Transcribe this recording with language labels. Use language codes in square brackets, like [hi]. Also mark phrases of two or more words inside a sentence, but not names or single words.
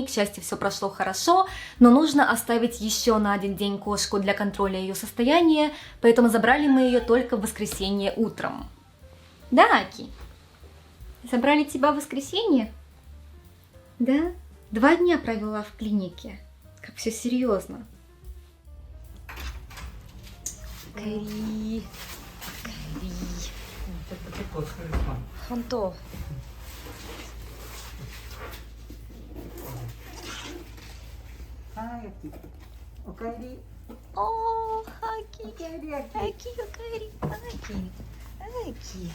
[ru] К счастью, все прошло хорошо, но нужно оставить еще на 1 день кошку для контроля ее состояния, поэтому забрали мы ее только в воскресенье утром. Да, Аки? Забрали тебя в воскресенье? Да? 2 дня провела в клинике. Как все серьезно. Кайри. Кайри. [ja] 結構疲れるか。本当。はい、おかえり。おー、アキ。おかえり、あき。アキ、おかえり。アキ。アキ。